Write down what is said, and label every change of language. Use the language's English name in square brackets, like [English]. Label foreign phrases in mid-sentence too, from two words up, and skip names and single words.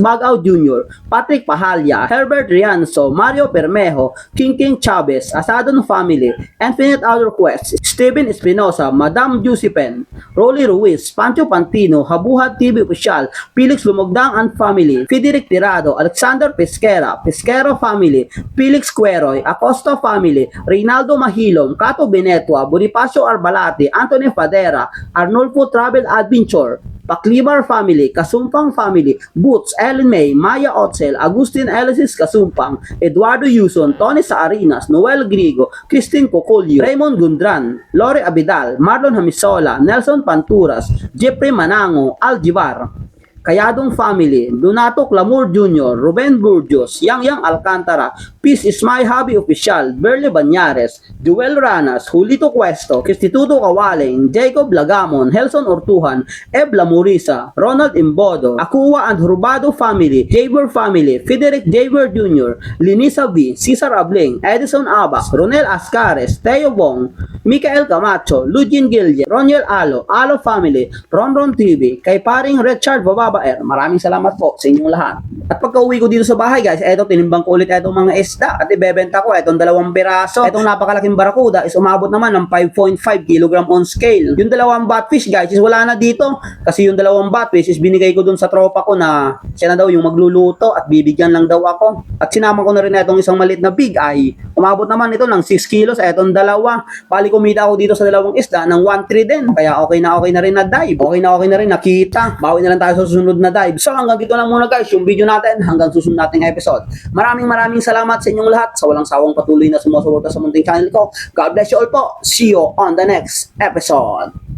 [Filipino] Bagaw Jr., Patrick Pahalya, Herbert Rianzo, Mario Permejo, King Chavez, Asadon family, Infinite Outer Quest, Steven Espinosa, Madam Jusipen, Rolly Ruiz, Pancho Pantino, Habuhat TV Official, Felix Lumogdang and family, Fideric Tirado, Alexander Pesquera, Pesquero family, Felix Queroy, Acosta family, Reynaldo Mahilom, Cato Benetua, Bonifacio Arbalate, Anthony Fadera, Arnulfo Travel Adventure, Paclibar family, Kasumpang family, Boots, Ellen May, Maya Otzel, Agustin Elisis Kasumpang, Eduardo Yuson, Tony Saarinas, Noel Grigo, Christine Cocolio, Raymond Gundran, Lore Abidal, Marlon Hamisola, Nelson Panturas, Jeffrey Manango, Aljivar, Kayadong family, Donato Clamor Jr., Ruben Burgos, Yang Alcantara, Peace is my hobby official, Berle Banyares, Joel Ranas, Julito Cuesto, Kristituto Kawaling, Jacob Lagamon, Helson Ortuhan, Ebla Murisa, Ronald Imbodo, Akua and Hurbado family, Jaber family, Frederick Jaber Jr., Linisa V, Cesar Abling, Edison Abas, Ronel Ascares, Teo Bong, Mikael Camacho, Lugin Gilje, Roniel Alo family, Ronron TV, kay paring Richard Bababaer, maraming salamat po sa inyong lahat. At pagka uwi ko dito sa bahay guys, eto tinimbang ko ulit etong mga isda at ibebenta ko etong 2 piraso. Etong napakalaking barakuda is umabot naman ng 5.5 kg [English] on scale. [Filipino] Yung 2 batfish guys is wala na dito kasi yung 2 batfish is binigay ko dun sa tropa ko na siya na daw yung magluluto at bibigyan lang daw ako. At sinama ko na rin etong isang maliit na [English] big eye. [Filipino] Umabot naman ito ng 6 kilos etong 2. Bali kumita ako dito sa 2 isda ng 1.3 din. Kaya okay na rin na dive. Okay na rin nakita. Bawi na lang tayo sa susunod na dive. So hanggang dito lang muna guys yung video natin hanggang susunod nating episode. Maraming salamat sa inyong lahat sa walang sawang patuloy na sumusuporta sa munting channel ko. [English] God bless you all po. See you on the next episode.